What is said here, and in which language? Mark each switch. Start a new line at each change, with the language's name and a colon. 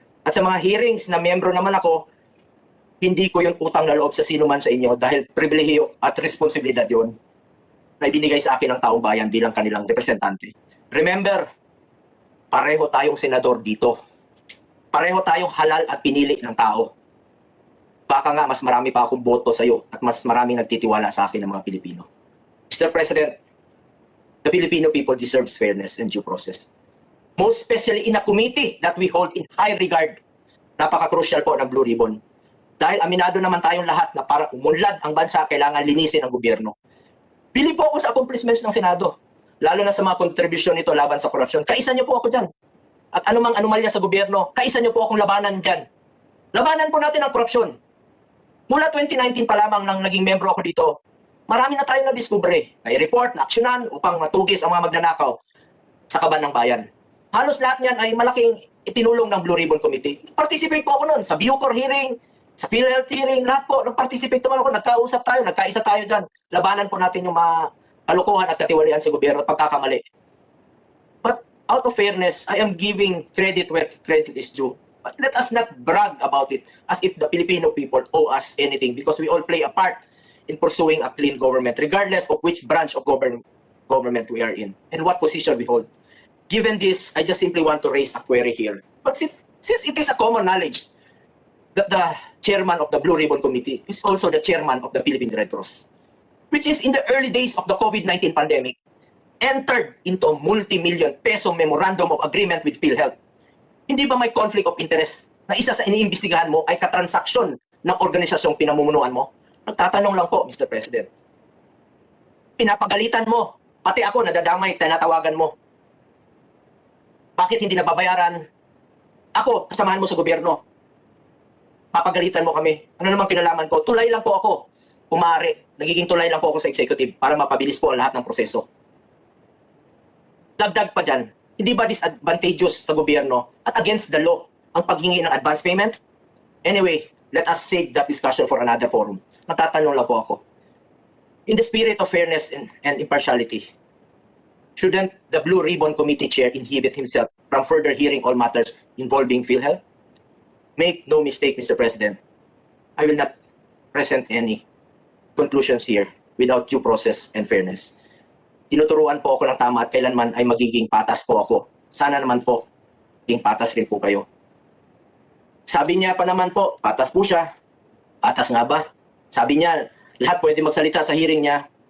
Filipino: At sa mga hearings na miyembro naman ako, hindi ko yung utang na loob sa sino man sa inyo dahil pribilehiyo at responsibilidad yun na ibinigay sa akin ng taong bayan bilang kanilang representante. Remember, pareho tayong senador dito. Pareho tayong halal at pinili ng tao. Baka nga mas marami pa akong boto sa iyo at mas maraming nagtitiwala sa akin ng mga Pilipino.
English: Mr. President, the Filipino people deserves fairness and due process. Most especially in a committee that we hold in high regard.
Filipino: Napaka-crucial po ng Blue Ribbon. Dahil aminado naman tayong lahat na para umunlad ang bansa, kailangan linisin ang gobyerno. Bili po ako sa accomplishments ng Senado, lalo na sa mga kontribusyon nito laban sa korupsyon. Kaisa niyo po ako dyan. At anumang anomalya sa gobyerno, kaisa niyo po akong labanan dyan. Labanan po natin ang korupsyon. Mula 2019 pa lamang nang naging membro ako dito, marami na tayong na-discovery, na-report, na-aksyonan upang matugis ang mga magnanakaw sa kaban ng bayan. Halos lahat niyan ay malaking itinulong ng Blue Ribbon Committee. Participate po ako noon sa Bucor hearing, sa PhilHealth hearing, lahat po, nag-participate naman ako, nagkausap tayo, nagkaisa tayo dyan. Labanan po natin yung mga kalukuhan at katiwalian sa gobyerno at pagkakamali.
English: But out of fairness, I am giving credit where credit is due. But let us not brag about it as if the Filipino people owe us anything, because we all play a part in pursuing a clean government, regardless of which branch of government we are in and what position we hold. Given this, I just simply want to raise a query here. But since it is a common knowledge that the chairman of the Blue Ribbon Committee is also the chairman of the Philippine Red Cross, which is in the early days of the COVID-19 pandemic, entered into a multi-million peso memorandum of agreement with PhilHealth.
Filipino: Hindi ba may conflict of interest na isa sa iniimbestigahan mo ay katransaksyon ng organisasyong pinamumunuan mo? Nagtatanong lang po, Mr. President. Pinapagalitan mo. Pati ako, nadadamay, tinatawagan mo. Bakit hindi nababayaran? Ako, kasamahan mo sa gobyerno. Papagalitan mo kami. Ano namang kinalaman ko? Tulay lang po ako. Kumari, nagiging tulay lang po ako sa executive para mapabilis po ang lahat ng proseso. Dagdag pa dyan, hindi ba disadvantageous sa gobyerno at
English: against the law
Filipino: ang paghingi ng advance payment?
English: Anyway, let us save that discussion for another forum.
Filipino: Natatanong lang po ako.
English: In the spirit of fairness and impartiality, shouldn't the Blue Ribbon Committee Chair inhibit himself from further hearing all matters involving PhilHealth? Make no mistake, Mr. President, I will not present any conclusions here without due process and fairness.
Filipino: Tinuturuan po ako ng tama at kailanman ay magiging patas po ako. Sana naman po, maging patas rin po kayo. Sabi niya pa naman po, patas po siya. Patas nga ba? Sabi niya, lahat pwede magsalita sa hearing niya.